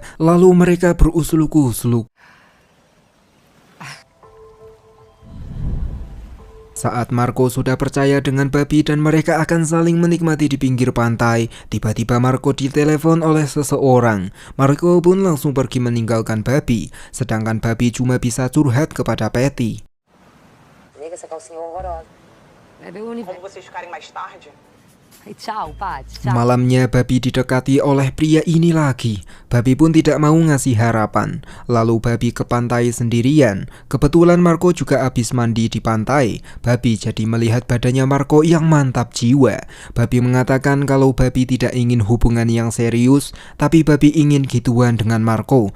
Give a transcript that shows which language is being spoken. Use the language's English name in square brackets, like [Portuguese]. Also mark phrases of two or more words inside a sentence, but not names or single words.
[Indonesian] Lalu mereka berusluk-usluk. Saat Marco sudah percaya dengan Babi dan mereka akan saling menikmati di pinggir pantai, tiba-tiba Marco ditelepon oleh seseorang. Marco pun langsung pergi meninggalkan Babi, sedangkan Babi cuma bisa curhat kepada Patty. [Portuguese] Nega, essa calcinha horrorosa. Bebe o universo. Como vocês ficarem mais tarde? Ai, tchau, Paty. Tchau. [Indonesian] Malamnya Babi didekati oleh pria ini lagi. Babi pun tidak mau ngasih harapan. Lalu Babi ke pantai sendirian. Kebetulan Marco juga habis mandi di pantai. Babi jadi melihat badannya Marco yang mantap jiwa. Babi mengatakan kalau Babi tidak ingin hubungan yang serius, tapi Babi ingin gituan dengan Marco.